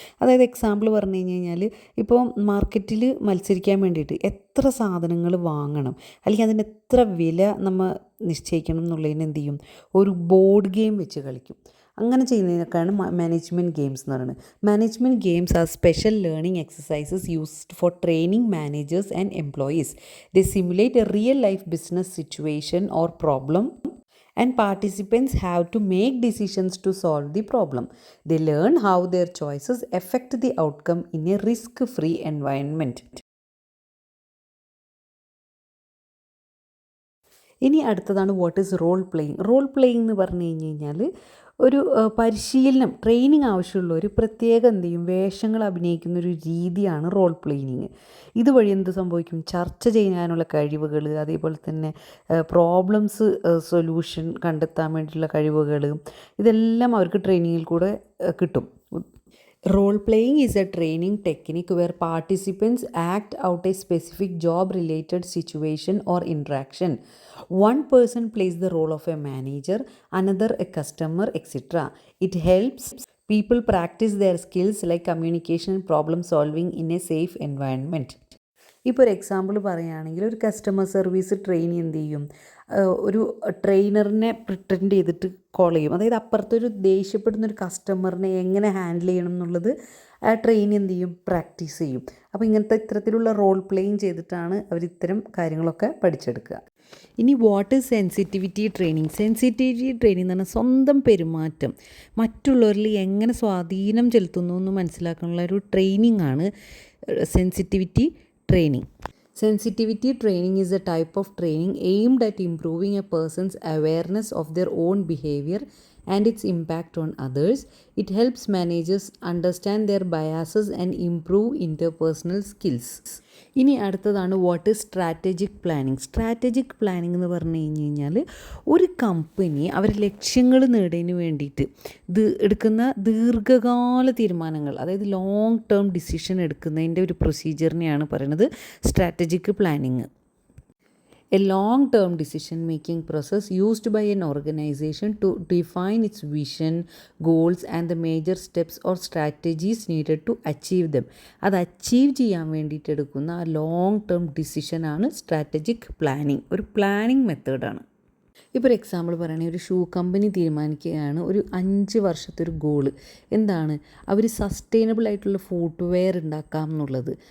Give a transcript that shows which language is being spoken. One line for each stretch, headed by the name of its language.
Malayalam: അതായത് എക്സാമ്പിൾ പറഞ്ഞു കഴിഞ്ഞാൽ ഇപ്പോൾ മാർക്കറ്റിൽ മത്സരിക്കാൻ വേണ്ടിയിട്ട് എത്ര സാധനങ്ങൾ വാങ്ങണം അല്ലെങ്കിൽ അതിന് എത്ര വില നമ്മൾ നിശ്ചയിക്കണം എന്നുള്ളതിന് എന്ത് ചെയ്യും, ഒരു ബോർഡ് ഗെയിം വെച്ച് കളിക്കും. അങ്ങനെ ചെയ്യുന്നതിനൊക്കെയാണ് മാനേജ്മെൻറ്റ് ഗെയിംസ് എന്ന് പറയുന്നത്.
English: Management games are special learning exercises used for training managers and employees. They simulate a real life business situation or problem and participants have to make decisions to solve the problem. They learn how their choices affect the outcome in a risk-free environment.
Malayalam: ഇനി അടുത്തതാണ്
English: What is role playing.
Malayalam: Role playing എന്ന് പറഞ്ഞു കഴിഞ്ഞാൽ ഒരു പരിശീലനം, training ആവശ്യമുള്ള ഒരു പ്രത്യേക എന്ത് ചെയ്യും, വേഷങ്ങൾ അഭിനയിക്കുന്ന ഒരു രീതിയാണ് റോൾ പ്ലേയിങ്. ഇതുവഴി എന്ത് സംഭവിക്കും, ചർച്ച ചെയ്യാനുള്ള കഴിവുകൾ, അതേപോലെ തന്നെ പ്രോബ്ലംസ് സൊല്യൂഷൻ കണ്ടെത്താൻ വേണ്ടിയിട്ടുള്ള കഴിവുകൾ, ഇതെല്ലാം അവർക്ക് ട്രെയിനിങ്ങിൽ കൂടെ കിട്ടും.
English: Role playing is a training technique where participants act out a specific job related situation or interaction. One person plays the role of a manager, another a customer, etc. It helps people practice their skills like communication and problem solving in a safe environment.
Malayalam: ഇപ്പോൾ ഒരു example പറയുകയാണെങ്കിൽ ഒരു customer service trainee എന്ത് ചെയ്യും, ഒരു ട്രെയിനറിനെ pretend ചെയ്തിട്ട് call ചെയ്യും. അതായത് അപ്പുറത്തൊരു ദേഷ്യപ്പെടുന്ന ഒരു കസ്റ്റമറിനെ എങ്ങനെ ഹാൻഡിൽ ചെയ്യണം എന്നുള്ളത് ആ ട്രെയിനി എന്ത് ചെയ്യും, പ്രാക്ടീസ് ചെയ്യും. അപ്പോൾ ഇത്തരത്തിലുള്ള റോൾ പ്ലേയിങ് ചെയ്തിട്ടാണ് അവർ ഇത്തരം കാര്യങ്ങളൊക്കെ പഠിച്ചെടുക്കുക. ഇനി
English: What is sensitivity training?
Malayalam: Sensitivity training എന്ന് പറഞ്ഞാൽ സ്വന്തം പെരുമാറ്റം മറ്റുള്ളവരിൽ എങ്ങനെ സ്വാധീനം ചെലുത്തുന്നു എന്ന് മനസ്സിലാക്കാനുള്ള ഒരു ട്രെയിനിങ് ആണ് sensitivity training.
English: Sensitivity training is a type of training aimed at improving a person's awareness of their own behavior and its impact on others. It helps managers understand their biases and improve interpersonal skills.
Malayalam: ഇനി അടുത്തതാണ്
English: What is strategic planning.
Malayalam: Strategic planning എന്ന് പറഞ്ഞു കഴിഞ്ഞാൽ ഒരു company അവരുടെ ലക്ഷ്യങ്ങൾ നേടുന്നതിന് വേണ്ടിയിട്ട് എടുക്കുന്ന ദീർഘകാല തീരുമാനങ്ങൾ, അതായത്
English: long term decision
Malayalam: എടുക്കുന്നതിൻ്റെ ഒരു പ്രൊസീജിയറിനെയാണ് പറയുന്നത് strategic planning.
English: A long-term decision-making process used by an organization to define its vision, goals and the major steps or strategies needed to achieve them.
Malayalam: അത് അച്ചീവ് ചെയ്യാൻ വേണ്ടിയിട്ട് എടുക്കുന്ന ആ ലോങ് ടേം ഡിസിഷനാണ് സ്ട്രാറ്റജിക് പ്ലാനിങ്. ഒരു planning മെത്തേഡാണ്. ഇപ്പോൾ ഒരു example പറയുകയാണെങ്കിൽ ഒരു ഷൂ കമ്പനി തീരുമാനിക്കുകയാണ് ഒരു 5 വർഷത്തെ ഒരു ഗോള്. എന്താണ്? അവർ സസ്റ്റൈനബിൾ ആയിട്ടുള്ള ഫുട്വെയർ ഉണ്ടാക്കാം എന്നുള്ളത്.